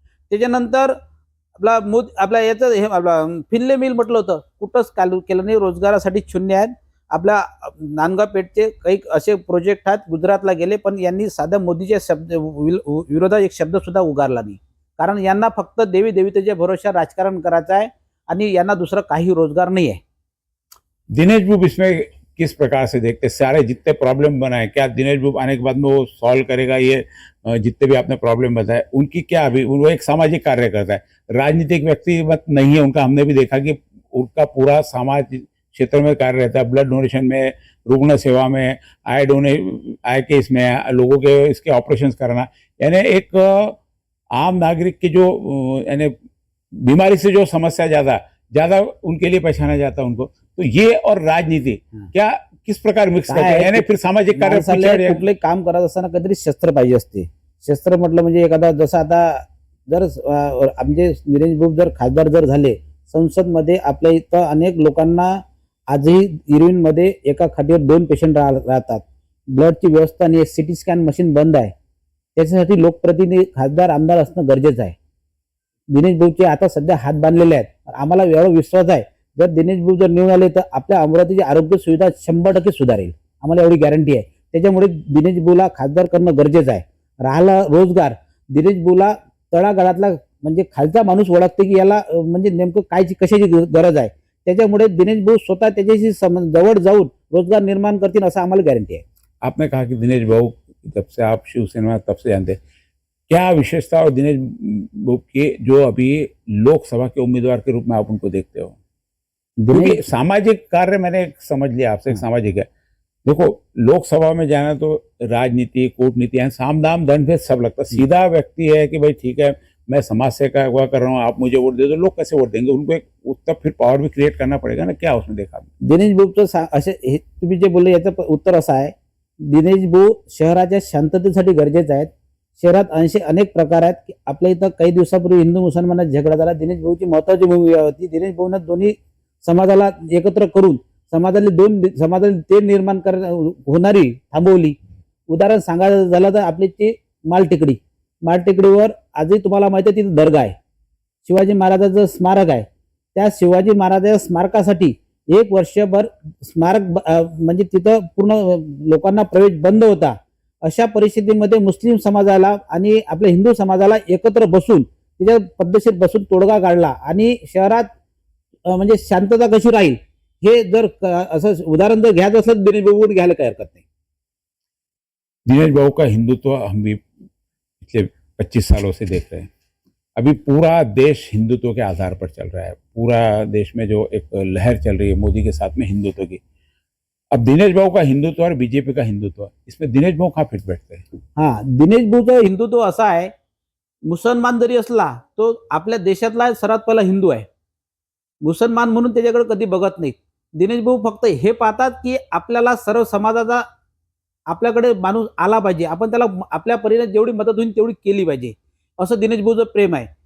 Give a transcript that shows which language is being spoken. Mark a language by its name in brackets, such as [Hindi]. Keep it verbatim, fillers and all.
[Marathi] त्याच्यानंतर आपला मोद आपला याचं हे आपला फिल्ले मिल म्हटलं होतं, कुठंच चालू केलं नाही. रोजगारासाठी शून्य आहेत. आपल्या नांदगाव पेठचे काही असे प्रोजेक्ट आहेत गुजरातला गेले, पण यांनी साधा मोदीच्या शब्द विल- विरोधात एक शब्दसुद्धा उगारला नाही, कारण यांना फक्त देवी देवतेच्या भरोशा राजकारण करायचं आहे आणि यांना दुसरा काही रोजगार नाही आहे. [Hindi] दिनेश बुब इसमें किस प्रकार से देखते हैं? सारे जितने प्रॉब्लम बनाए, क्या दिनेश बुब आने के बाद में वो सॉल्व करेगा? ये अ, जितने भी आपने प्रॉब्लम बताए उनकी क्या, अभी वो एक सामाजिक कार्यकर्ता है, राजनीतिक व्यक्ति मत नहीं है उनका। हमने भी देखा कि उनका पूरा सामाजिक क्षेत्र में कार्य रहता है, ब्लड डोनेशन में, रुग्ण सेवा में, आय डोने आय के इसमें, लोगों के इसके ऑपरेशन कराना, यानी एक अ, आम नागरिक की जो अ, यानी बीमारी से जो समस्या ज़्यादा ज़्यादा उनके लिए पहचाना जाता है उनको। तो ये और राजनीति हाँ। क्या किस प्रकार मिक्स [Marathi] काय [Hindi] करते हैं? [Marathi] आहे [Hindi] यानी फिर सामाजिक कार्य [Marathi] माणसाला [Hindi] पिछड़ या- [Marathi] कुठलंही काम करत असताना काहीतरी शस्त्र पाहिजे असते. शस्त्र म्हटलं म्हणजे एखादा जसं आता जर अं, आमचे निलेश बुब जर खासदार जर झाले संसदमध्ये, आपल्या इथं अनेक लोकांना आजही इरविनमध्ये एका खाटीवर दोन पेशंट राह राहतात. ब्लडची व्यवस्था आणि एक सिटी स्कॅन मशीन बंद आहे. त्याच्यासाठी लोकप्रतिनिधी खासदार आमदार असणं गरजेचं आहे. दिनेश बुबचे आता सध्या हात बांधलेले आहेत. आम्हाला एवढा विश्वास आहे जर दिनेश बुब जर निवडून आले तर आपल्या अमरावतीची आरोग्य सुविधा शंभर टक्के सुधारेल. आम्हाला एवढी गॅरंटी आहे. त्याच्यामुळे दिनेश बुला खासदार करणं गरजेचं आहे. राहिला रोजगार, दिनेश बुला तळागाळातला म्हणजे खालचा माणूस ओळखते की याला अं, म्हणजे नेमकं काय कशाची ग- गरज आहे. त्याच्यामुळे दिनेश भाऊ स्वतः त्याच्याशी सम- जवळ जाऊन रोजगार निर्माण करतील असं आम्हाला गॅरंटी आहे. [Hindi] आपने कहा कि दिनेश भाऊ, जब से आप शिवसेना में तब से जानते हैं, क्या विशेषता और दिनेश भाऊ के जो अभी लोकसभा के उम्मीदवार के रूप में आप उनको देखते हो? क्योंकि दिनेश- सामाजिक कार्य मैंने एक समझ लिया आपसे, एक सामाजिक है। देखो, लोकसभा में जाना तो राजनीति, कूटनीति है, साम दाम दंड भेद सब लगता है। सीधा व्यक्ति है कि भाई ठीक है, मैं समाज से का हुआ कर रहा हूँ, आप मुझे वोट दे दो। लोग कैसे वोट देंगे उनको? एक उतना फिर पावर भी क्रिएट करना पड़ेगा ना, क्या उसमें देखा आपने? [Marathi] दिनेश भाऊचं सा असे हे तुम्ही जे बोलले याचं प- उत्तर असं आहे. दिनेश भाऊ शहराच्या शांततेसाठी गरजेचं आहेत. शहरात अनेक अनेक प्रकार आहेत की आपल्या इथं काही दिवसापूर्वी हिंदू मुसलमानात झगडा झाला. दिनेश भाऊची महत्वाची भूमिका होती. दिनेश भाऊनं दोन्ही समाजाला एकत्र करून समाजातले दोन समाजात ते निर्माण कर होणारी थांबवली. उदाहरण सांगायचं झालं तर आपली ती मालटेकडी, मालटेकडीवर आजही तुम्हाला माहिती आहे तिथे दर्गा आहे, शिवाजी महाराजाचं स्मारक आहे. त्या शिवाजी महाराजाच्या स्मारकासाठी एक वर्षभर स्मारक ब- अ, म्हणजे तिथं पूर्ण अ, लोकांना प्रवेश बंद होता. अशा परिस्थितीमध्ये मुस्लिम समाजाला आणि आपल्या हिंदू समाजाला एकत्र बसून तिच्या पद्धतशीर बसून तोडगा काढला आणि शहरात अ, म्हणजे शांतता कशी राहील हे जर क- असं उदाहरण जर घ्यायचं असलं तर दिनेश बाबू घ्यायला काही हरकत नाही. [Hindi] दिनेश भाऊ का हिंदुत्व हम भी पिछले पच्चीस सालों से देख रहे हैं। अभी पूरा देश हिंदुत्व के आधार पर चल रहा है। पूरा देश में जो एक लहर चल रही है मोदी के साथ में हिंदुत्व की, अब दिनेश भाऊ का हिंदुत्व और बीजेपी का हिंदुत्व, इसमें दिनेश भाऊ कहाँ फिट बैठते हैं? [Marathi] हा दिनेश भाऊचं हिंदुत्व असा आहे, मुसलमान जरी असला तो आपल्या देशातला सर्वात पहिला हिंदू आहे. मुसलमान म्हणून त्याच्याकडे कधी बघत नाहीत. दिनेश भाऊ फक्त हे पाहतात की आपल्याला सर्व समाजाचा आपल्याकडे माणूस आला पाहिजे, आपण त्याला म- आपल्या परीने जेवढी मदत होईल तेवढी केली पाहिजे, असं दिनेश भाऊचं प्रेम आहे.